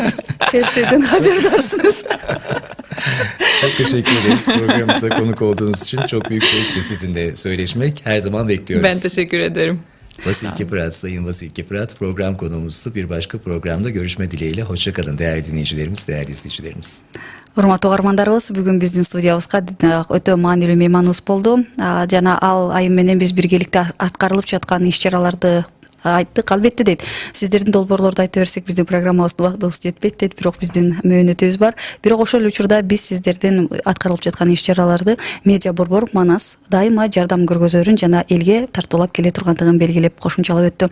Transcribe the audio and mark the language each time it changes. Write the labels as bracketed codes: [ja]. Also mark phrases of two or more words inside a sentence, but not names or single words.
[tr] Her şeyden haberdarsınız. Çok teşekkür ederiz programımıza konuk olduğunuz için. Çok büyük zevkle sizinle söyleşmek. Her zaman bekliyoruz. Ben teşekkür ederim. Vasil Keprat, Sayın Vasil Keprat program konuğumuzdu. Bir başka programda görüşme dileğiyle. Hoşçakalın değerli dinleyicilerimiz, değerli izleyicilerimiz. [ky] Урматтуу угармандарыбыз, бүгүн биздин студиябызга өтө маанилүү мейманыбыз болду. Жана ал айым менен биз биргеликте аткарылып жаткан иш-чараларды айттык. Албетте дейт, сиздердин долбоорлорду айта берсек биздин программабыздын убактыбыз жетпейт дейт, бирок биздин мөөнөтүбүз бар. Бирок ошол учурда биз сиздердин аткарылып жаткан иш-чараларды Медиа Борбор Манас дайыма жардам көргөзөрүн жана элге тартуулап келе тургандыгын белгилеп кошумчалап өттү.